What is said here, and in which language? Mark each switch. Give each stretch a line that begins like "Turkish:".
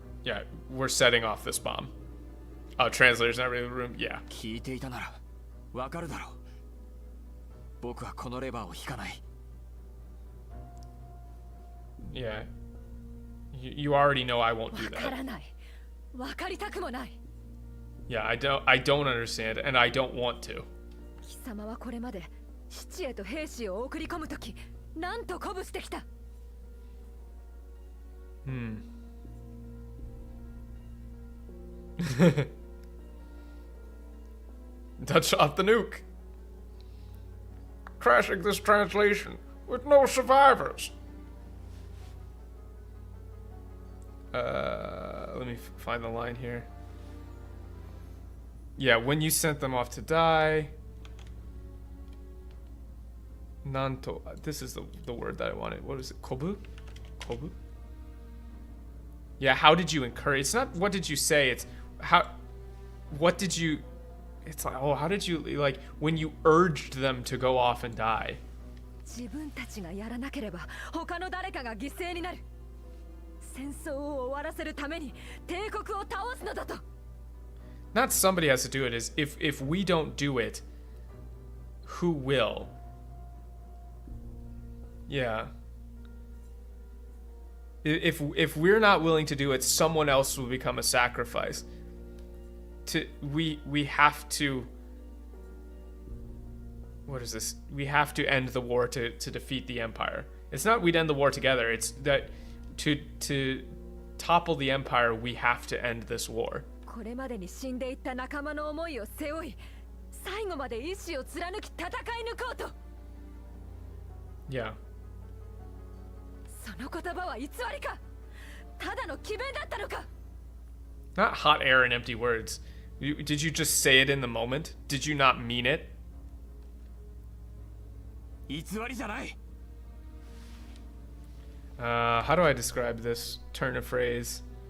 English: Yeah, we're setting off this bomb. Oh, translator's not really in the room? Yeah.
Japanese: 聞いていたならわかるだろう。僕はこのレバーを引かない。
English: Yeah. You already know I won't do
Japanese: わから
English: that.
Japanese: ない。わかりたくもない。
English: Yeah, I don't understand, and I don't want to.
Japanese: 貴様はこれまで父へと兵士を送り込むとき、なんと鼓舞してきた。
English: Touch off the nuke. Crashing this translation with no survivors. Let me find the line here. Yeah, when you sent them off to die. Nanto. This is the word that I wanted. What is it? Kobu? Kobu? Yeah, how did you encourage? It's not what did you say, it's how. What did you. It's like, oh, how did you. Like, when you urged them to go off and die.
Japanese: 自分たちがやらなければ他の誰かが犠牲になる。戦争を終わらせるために帝国を倒すのだと。
English: Not somebody has to do it. Is if we don't do it, who will? Yeah. If we're not willing to do it, someone else will become a sacrifice. We have to. What is this? We have to end the war to defeat the empire. It's not we'd end the war together. It's that to topple the empire, we have to end this war.
Japanese: これまでに死んでいった仲間の思いを背負い、最後まで意志を貫き戦い抜こうと。
English: Yeah.
Japanese: その言葉は偽りか、ただの詭弁だったのか。
English: Not hot air and empty words. Did you just say it in the moment? Did you not mean it?
Japanese: 偽りじゃない。
English: How do I describe this turn of phrase?